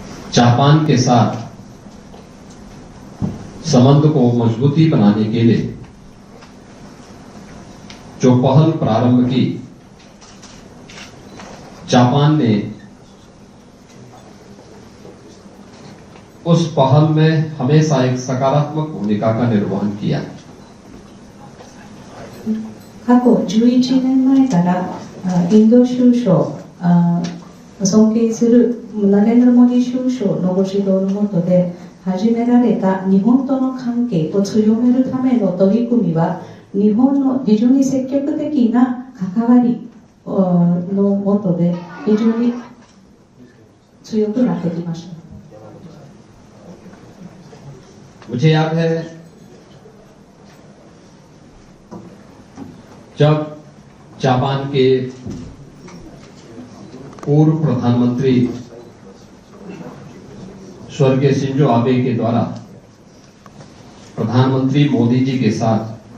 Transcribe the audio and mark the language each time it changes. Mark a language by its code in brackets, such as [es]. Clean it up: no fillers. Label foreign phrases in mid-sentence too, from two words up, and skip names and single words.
[hi] जापान के साथ संबंध को मजबूती बनाने के लिए जो पहल प्रारंभ की, जापान ने उस पहल में हमेशा एक सकारात्मक भूमिका का निर्वहन किया। [ja] 過去11年前からインド首相尊敬するナレンドラ・モディ首相のご指導のもとで始められた日本との関係を強めるための取り組みは、日本の非常に積極的な関わりのもとで非常に強くなってきました。 [hi] मुझे याद है जब जापान के पूर्व प्रधानमंत्री स्वर्गीय शिंजो आबे के द्वारा प्रधानमंत्री मोदी जी के साथ